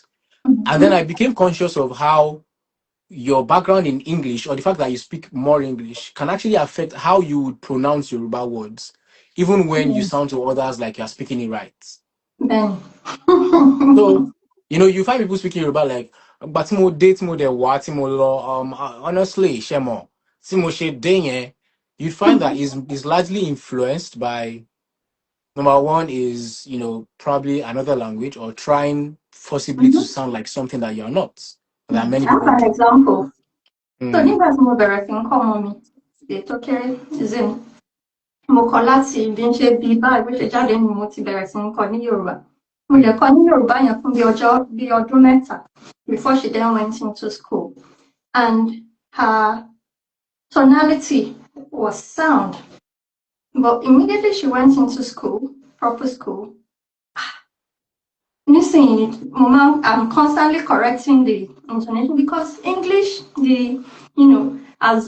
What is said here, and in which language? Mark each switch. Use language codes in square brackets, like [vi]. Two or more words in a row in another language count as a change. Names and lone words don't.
[en] And then I became conscious of how your background in English or the fact that you speak more English can actually affect how you would pronounce Yoruba words, even when you sound to others like you're speaking it right. Then. So, you find people speaking Yoruba like, but [yo] mo date mo de wa ti mo lo, [en] honestly, Shemo, [yo] ti mo she de yen, [en] you find that is largely influenced by number one is, probably another language or trying forcibly to sound like something that you're not. That many That's people an do. example. So Mm. [yo] nígbà tí mo bẹ̀rẹ̀ sí ń kọ́ ọmọ mi, ètò kéré zin, mo kọ́ láti bí n ṣe bí báyìí bó ṣe jáde ni mo ti bẹ̀rẹ̀ sí ń kọ́ ní Yorùbá. Mo dẹ̀ kọ́ ní Yorùbá yẹn fún bí ọdún mẹ́ta [en] before she then went into school. and her tonality was sound. But immediately she went into school, proper school. Listen, Mama, I'm constantly correcting the intonation because English, as